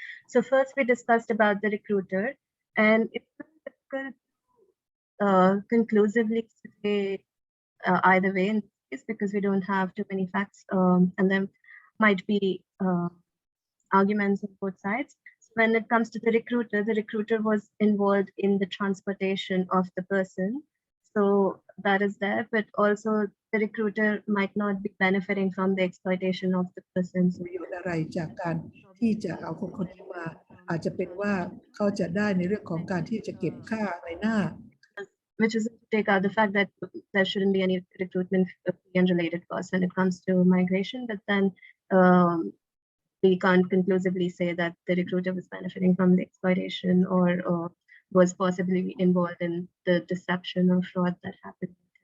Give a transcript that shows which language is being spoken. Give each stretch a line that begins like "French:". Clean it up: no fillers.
English: So first we discussed about the recruiter, and it's difficult conclusively say either way in this case because we don't have too many facts, and there might be arguments on both sides. So when it comes to the recruiter was involved in the transportation of the person. So that is there, but also the recruiter might not be benefiting from the exploitation of the person.
Thai: ประโยชน์อะไรจากการที่จะเอาคนนี้มาอาจจะเป็นว่าเขาจะได้ในเรื่องของการที่จะเก็บค่าในหน้า
English: which is to take out the fact that there shouldn't be any recruitment fee and related costs when it comes to migration, but then we can't conclusively say that the recruiter was benefiting from the exploitation or was possibly involved in the deception or fraud that happened.